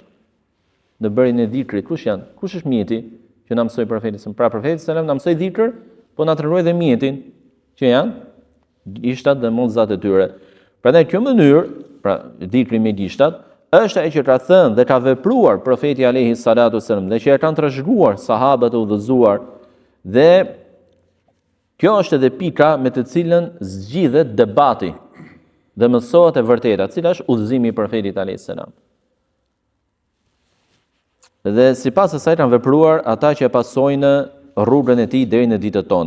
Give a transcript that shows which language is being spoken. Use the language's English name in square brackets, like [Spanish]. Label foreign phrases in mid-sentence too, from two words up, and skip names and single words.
[Albanian] Në bërjen e dhikrit, kush janë? Kush është mjeti që na mësoi profeti? Pra profeti sallallahu na mësoi dhikr, po na tregoi dhe mjetin që janë gishtat dhe mollzat e tyre. Prandaj kjo mënyrë, pra dhikri me gishtat, është ajo që ka thënë dhe ka vepruar profeti [Arabic] عليه الصلاة والسلام [Albanian] dhe që e kanë trashëguar sahabët e udhëzuar, dhe kjo është edhe pika me të cilën zgjidhet debati dhe mësohet e vërteta, cila është udhëzimi i profetit [Arabic] عليه السلام. [Albanian] Dhe sipas asaj kanë vepruar ata që e pasojnë rrugën e tij deri në ditët tona.